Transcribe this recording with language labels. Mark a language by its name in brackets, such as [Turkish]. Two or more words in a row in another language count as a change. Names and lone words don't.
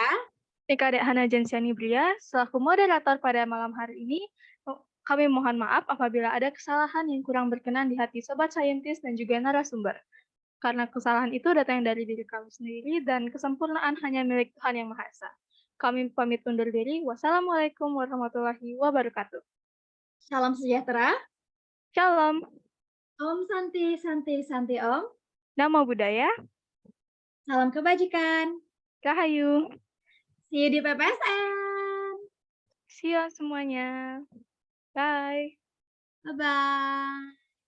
[Indonesian] Nika Dek Hana Jensiani Bria, selaku moderator pada malam hari ini, kami mohon maaf apabila ada kesalahan yang kurang berkenan di hati Sobat Saintis dan juga narasumber. Karena kesalahan itu datang dari diri kami sendiri dan kesempurnaan hanya milik Tuhan Yang Maha Esa. Kami pamit undur diri. [Arabic] Wassalamualaikum warahmatullahi wabarakatuh. [Indonesian] salam sejahtera, Shalom. [Sanskrit] Om Santi Santi Santi Om, [Pali] Namo Buddhaya. [Indonesian] salam kebajikan, Rahayu. [English] see you di PPSN. See you semuanya. Bye. Bye-bye.